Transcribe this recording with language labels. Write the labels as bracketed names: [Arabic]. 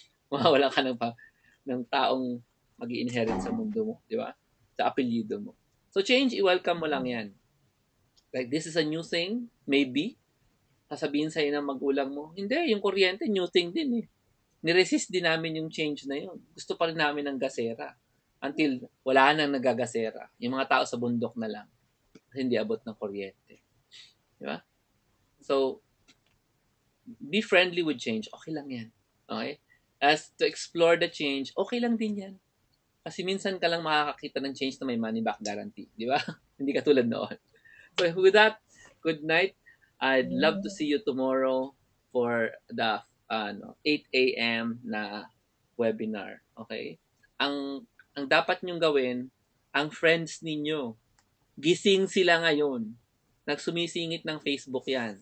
[Filipino] Mawawalan ka ng taong mag-i-inherit sa mundo mo, di ba? Sa apelyido mo. So change, i-welcome mo lang yan. [English] Like, this is a new thing, maybe. [Filipino] Sasabihin sa'yo ng magulang mo, hindi, yung kuryente, new thing din eh. Niresist din namin yung change na yun. Gusto pa rin namin ng gasera. Until wala nang nagagasera. Yung mga tao sa bundok na lang. Hindi abot ng kuryente. Di ba? [English] So, be friendly with change. [Filipino] Okay lang yan. Okay? [English] As to explore the change, [Filipino] okay lang din yan. Kasi minsan ka lang makakakita ng change na may money back guarantee. Di ba? Hindi katulad noon. [English] So with that, good night. I'd love to see you tomorrow for the 8 a.m. [Filipino] na webinar. Okay? Ang dapat nyong gawin, ang friends ninyo, gising sila ngayon. Nagsumisingit ng Facebook yan.